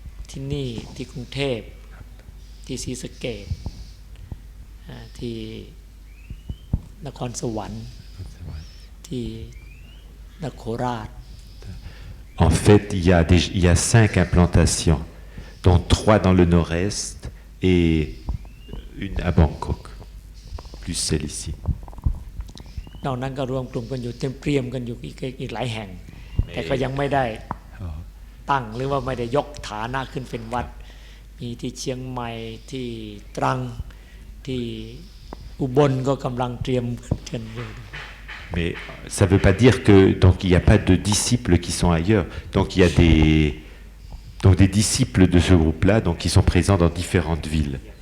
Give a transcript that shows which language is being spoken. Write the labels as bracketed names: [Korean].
[Thai] ที่นี่ที่กรุงเทพที่ศรีสะเกษที่นครสวรรค์ที่นครโคราช [French] En fait, il y a 5 implantations, dont 3 dans le nord-est et une à Bangkok, plus celle ici. [Thai] นอกนั้นก็รวมกลุ่มกันอยู่เตรียมกันอยู่อีกหลายแห่งแต่ก็ยังไม่ได้ตั้งหรือว่าไม่ได้ยกฐานะขึ้นเป็นวัด มีที่เชียงใหม่ที่ตรังที่อุบลก็กำลังเตรียมกันอยู่ [French] Mais ça ne veut pas dire que donc il n'y a pas de disciples qui sont ailleurs. Donc il y a des disciples de ce groupe-là, donc qui sont présents dans différentes villes.